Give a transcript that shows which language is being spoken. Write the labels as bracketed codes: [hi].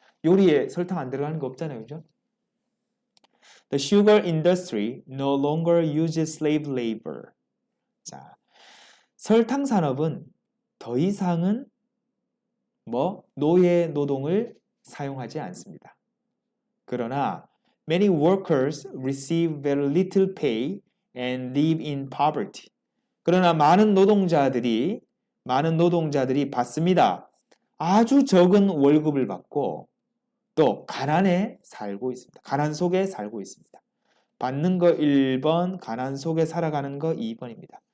[ko] 요리에 설탕 안 들어가는 거 없잖아요. 그죠? [en] The sugar industry no longer uses slave labor. [ko] 자, 설탕 산업은 더 이상은 노예 노동을 사용하지 않습니다. 그러나 [en] many workers receive very little pay and live in poverty. [ko] 그러나 많은 노동자들이 받습니다. 아주 적은 월급을 받고 또 가난에 살고 있습니다. 가난 속에 살고 있습니다. 받는 거 1번, 가난 속에 살아가는 거 2번입니다.